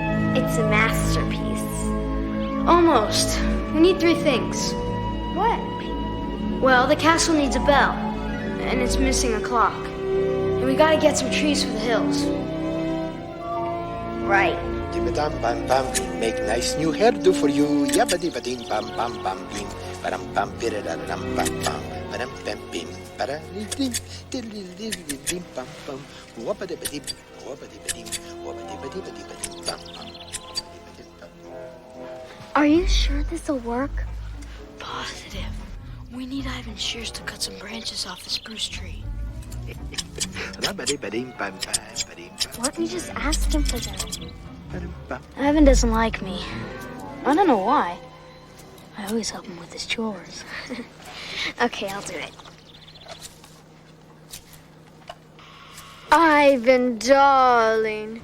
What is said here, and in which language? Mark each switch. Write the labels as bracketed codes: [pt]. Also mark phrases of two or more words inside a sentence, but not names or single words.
[en] It's a masterpiece. Almost. We need 3 things. What? Well, the castle needs a bell, and it's missing a clock. And we gotta get some trees for the hills. Right. Dim-a-dum, bam, bam, we make nice new hairdo for you. Yabba-dibba-dim, bam, bam, bam, bim. Ba-dum, bam, bida-da-da-dum, bam, bam. Ba-dum, bam, bim. Ba-da-dim, diddle-diddle-diddle-dim, bam, bam. Wabba-dibba-dim, wabba-dibba-dim, wabba-dibba-dibba-dim, bam, bam. Are you sure this'll work? Positive. We need Ivan's shears to cut some branches off the spruce tree. Rabba-dibba-dim, bam, bam, ba-dim, bam. Why don't you just ask him for them? Ivan doesn't like me. I don't know why. I always help him with his chores. Okay, I'll do it. Ivan, darling.